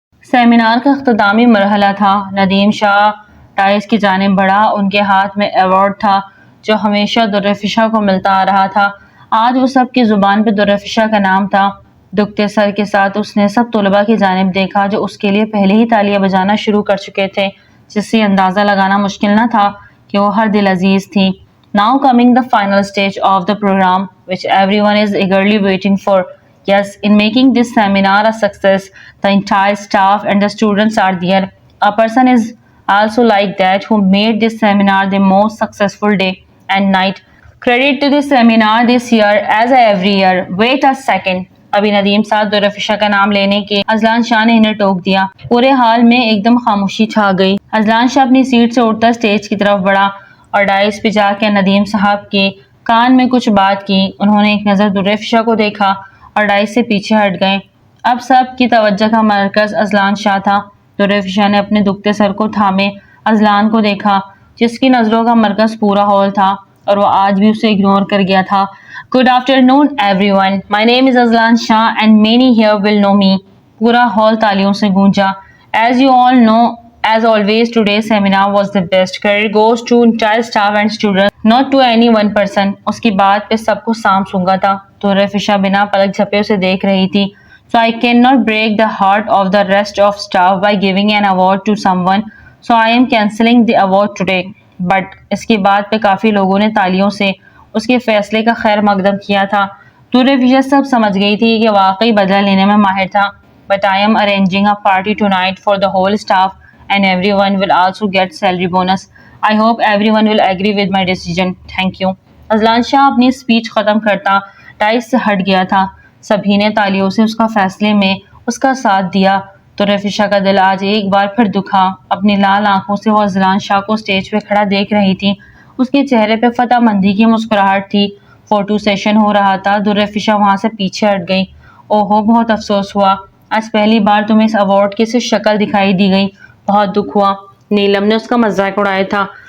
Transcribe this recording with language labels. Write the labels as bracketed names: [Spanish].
[Urdu] Seminar کا اختتامی مرحلہ تھا۔ ندیم شاہ ڈائز کی جانب بڑھا۔ ان کے ہاتھ میں ایوارڈ تھا جو ہمیشہ درہ فشا کو ملتا آ رہا تھا۔ آج وہ سب کی زبان پہ درہ فشا کا نام تھا۔ دکھتے سر کے ساتھ اس نے سب طلباء کی جانب دیکھا جو اس کے لیے پہلے ہی تالیاں بجانا شروع کر چکے تھے، جس سے اندازہ لگانا مشکل نہ تھا کہ وہ ہر دل عزیز تھی۔ [English] Now coming the final stage of the program, which everyone is eagerly waiting for. Yes, in making this seminar a success, the entire staff and the students are there. A person is also like that who made this seminar the most successful day and night. Credit to this seminar this year as every year. Wait a second. [Urdu] ابھی ندیم صاحب درہ فشا کا نام لینے کے Azlan شاہ نے انہیں ٹوک دیا۔ پورے حال میں ایک دم خاموشی چھا گئی۔ اذلان شاہ اپنی سیٹ سے اٹھتا اسٹیج کی طرف بڑھا اور ڈائس پہ جا کے ندیم صاحب کے کان میں کچھ بات کی۔ انہوں نے ایک نظر درہ فشا کو دیکھا اور ڈائس سے پیچھے ہٹ گئے۔ اب سب کی توجہ کا مرکز اذلان شاہ تھا۔ درہ فشا نے اپنے دکھتے سر کو تھامے اذلان کو دیکھا جس کی نظروں کا مرکز پورا ہال تھا اور وہ آج بھی اسے اگنور کر گیا تھا۔ [English] Good afternoon everyone. My name is Azlan Shah and many here will know me. [Urdu] پورا ہال تالیوں سے گونجا۔ [English] As you all know, as always, today's seminar was the best. Credit goes to entire staff and students, not to any one person. [Urdu] اس کی بات پہ سب کو سام سونگا تھا۔ درہ فشا بنا پلک جھپے اسے دیکھ رہی تھی۔ [English] So I cannot break the heart of the rest of staff by giving an award to someone. So I am cancelling the award today. [Urdu] But اس کی بات پہ کافی لوگوں نے تالیوں سے اس کے فیصلے کا خیر مقدم کیا تھا۔ درہ فشا سب سمجھ گئی تھی کہ واقعی بدلہ لینے میں ماہر تھا۔ [English] But I am arranging a party tonight for the whole staff and everyone will also get salary bonus. I hope everyone will agree with my decision. Thank you. [Urdu] Azlan شاہ اپنی اسپیچ ختم کرتا ڈائس سے ہٹ گیا تھا۔ سبھی نے تالیوں سے اس کا فیصلے میں اس کا ساتھ دیا۔ درہ فشا کا دل آج ایک بار پھر دکھا۔ اپنی لال آنکھوں سے وہ اذلان شاہ کو اسٹیج پہ کھڑا دیکھ رہی تھی۔ اس کے چہرے پہ فتح مندی کی مسکراہٹ تھی۔ فوٹو سیشن ہو رہا تھا۔ درہ فشا وہاں سے پیچھے ہٹ گئی۔ اوہو بہت افسوس ہوا۔ آج پہلی بار تمہیں اس ایوارڈ کی صرف شکل دکھائی دی گئی۔ بہت دکھ ہوا۔ نیلم نے اس کا مذاق اڑایا تھا